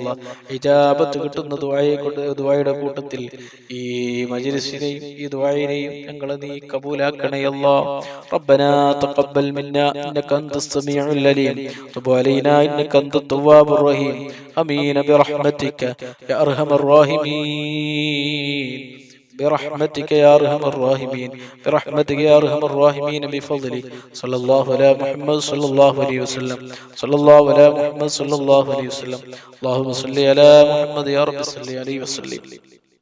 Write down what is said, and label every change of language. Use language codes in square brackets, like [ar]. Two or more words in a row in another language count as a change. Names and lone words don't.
[ml] ഇജാബത്ത് കിട്ടുന്ന ദുആയുടെ കൂട്ടത്തിൽ ഈ മജ്‌ലിസിനെയും ഈ ദുആയിനെയും ഞങ്ങളെ നീ കബൂലാക്കണയല്ല. [ar] ربنا تقبل منا إنك أنت السميع العليم وتب علينا إنك أنت التواب الرحيم. آمين برحمتك يا أرحم الراحمين. برحمتك يا ارحم الراحمين، برحمتك يا ارحم الراحمين، بفضلك. صلى الله على محمد صلى الله عليه وسلم، صلى الله على محمد صلى الله عليه وسلم. اللهم صل على محمد يا رب صل عليه وسلم.